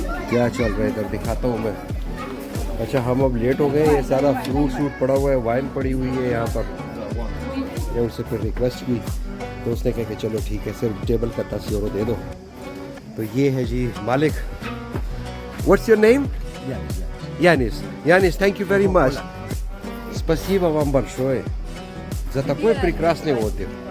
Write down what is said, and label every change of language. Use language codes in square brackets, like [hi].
[hi] क्या चल रहा है इधर दिखाता हूँ मैं। अच्छा, हम अब लेट हो गए। ये सारा फ्रूट पड़ा हुआ है, वाइन पड़ी हुई है यहाँ पर। मैं उससे फिर रिक्वेस्ट की तो उसने कहा कि चलो ठीक है, सिर्फ टेबल का 10 यूरो दे दो। तो ये है जी मालिक। [en] What's your name? Yanis, thank you very much. [ru] Спасибо вам большое за такой прекрасный отдых.